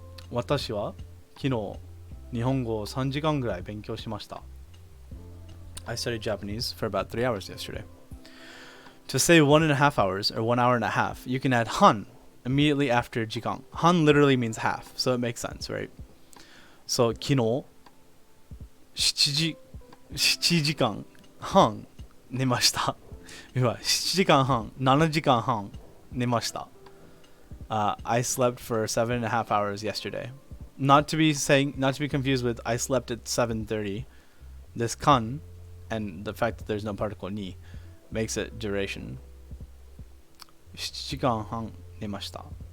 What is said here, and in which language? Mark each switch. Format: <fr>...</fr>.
<ja>私は昨日日本語を3時間ぐらい勉強しました。</ja> <en>I studied Japanese for about 3 hours yesterday. To say 1.5 hours or 1 hour and a half, you can add han immediately after jikan. Han literally means half, so it makes sense, right?</en> <ja>So, 昨日7時間半寝ました。7時間半、7時間半寝ました。</ja> <en>I slept for 7.5 hours yesterday. Not to be confused with I slept at 7:30. This kan and the fact that there's no particle ni makes it duration.</en> <ja>7時間半 寝ました.</ja>